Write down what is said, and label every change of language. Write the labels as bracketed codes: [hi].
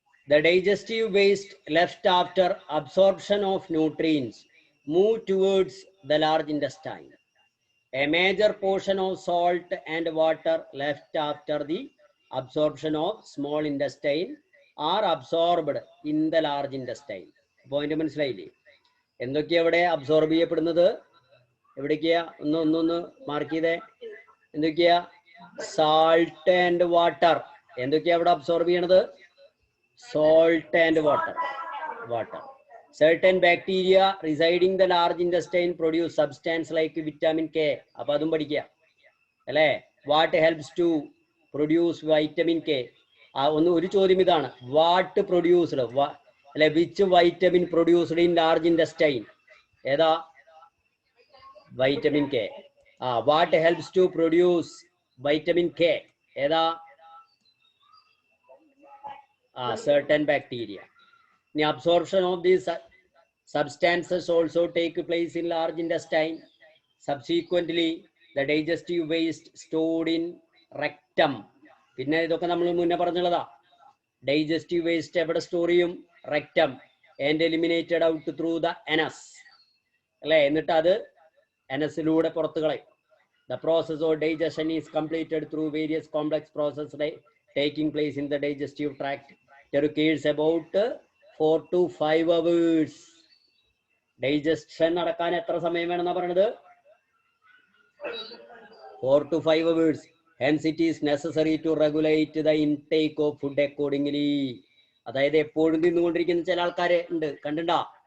[en] The digestive waste left after absorption of nutrients move towards the large intestine. A major portion of salt and water left after the absorption of small intestine are absorbed in the large intestine. [ml] Point മനസ്സിലായില്ലേ? എന്തൊക്കെയാ ഇവിടെ absorb ചെയ്യപ്പെടുന്നത്? എവിടേക്കാ? ഒന്ന് mark ചെയ്തേ. എന്തൊക്കെയാ? [en] Salt and water. [ml] എന്തൊക്കെയാ ഇവിടെ അബ്സോർബ് ചെയ്യണത്? [en] Salt and water. Certain bacteria residing in the large intestine produce substance like vitamin K. [ml] അപ്പൊ അതും പഠിക്കുക അല്ലേ? [en] What helps to produce vitamin K? [ml] ഒരു ചോദ്യം ഇതാണ്. [en] What produced [ml] അല്ലെ? [en] Which vitamin produced in large intestine? [ml] ഏതാ? [en] vitamin K. What helps to produce vitamin K? [ml] ഏതാ? [en] Certain bacteria. The absorption of these substances also take place in large intestine. Subsequently, the digestive waste stored in rectum. [ml] പിന്നെ ഇതൊക്കെ നമ്മൾ മുന്നേ പറഞ്ഞുള്ളതാ. Digestive waste എവിടെ store ചെയ്യും? Rectum. [en] And eliminated out through the anus. [ml] അല്ലെ? എന്നിട്ട് അത് anusലൂടെ പുറത്തു കളയും. [en] The process of digestion is completed through various complex processes taking place in the digestive tract. It requires about 4 to 5 hours. [ml] Digestion നടക്കാൻ എത്ര സമയം വേണമെന്നാ പറയുന്നത്? [en] 4 to 5 hours. Hence it is necessary to regulate the intake of food accordingly. [ml] അതായത് എപ്പോഴും തിന്നുകൊണ്ടിരിക്കുന്ന ചില ആൾക്കാരെ ഉണ്ട്, കണ്ടിട്ടുണ്ടോ?